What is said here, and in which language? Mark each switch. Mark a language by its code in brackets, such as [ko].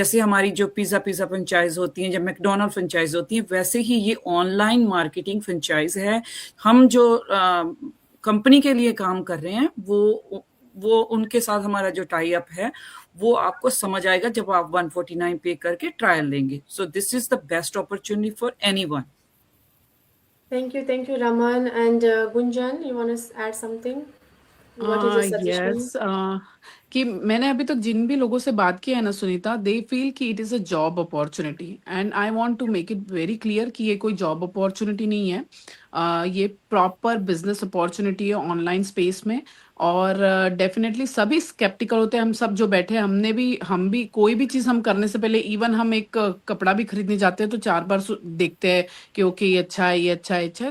[hi] जैसे हमारी जो पिज्जा फ्रेंचाइज होती हैं, जब मैकडोनल्ड फ्रेंचाइज होती हैं, वैसे ही ये ऑनलाइन मार्केटिंग फ्रेंचाइज है। हम जो कंपनी के लिए काम कर रहे हैं वो उनके साथ हमारा जो टाई अप है वो आपको समझ आएगा जब आप 149 पे करके ट्रायल लेंगे। [en] So this is the best opportunity for anyone. Thank you, Raman. And Gunjan, you want to add something? What is your suggestion? [hi] Yes, कि मैंने अभी तक जिन भी लोगों से बात किया है ना सुनीता, [en] they feel कि it is a job opportunity, and I want to make it very clear [hi] कि ये कोई जॉब अपॉर्चुनिटी नहीं है। ये प्रॉपर बिजनेस अपॉर्चुनिटी है ऑनलाइन स्पेस में। और डेफिनेटली सभी स्केप्टिकल होते हैं। हम सब जो बैठे हैं, हम भी कोई भी चीज़ हम करने से पहले, इवन हम एक कपड़ा भी खरीदने जाते हैं तो 4 बार देखते हैं कि ओके ये अच्छा है, ये अच्छा है, अच्छा है।